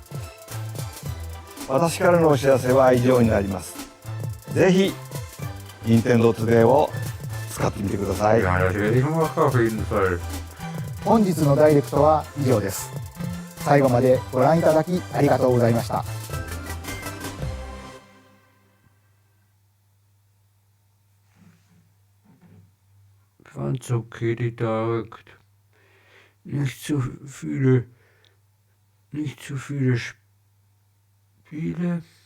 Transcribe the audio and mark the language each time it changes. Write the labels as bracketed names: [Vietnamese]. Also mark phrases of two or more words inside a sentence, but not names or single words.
[Japanese] 私からのお知らせは以上になります。ぜひ任天堂トゥデイを使ってみてください。本日のダイレクトは以上です。最後までご覧いただきありがとうございました。 [German] Fand's okay, die Direct. Nicht zu viele Spiele.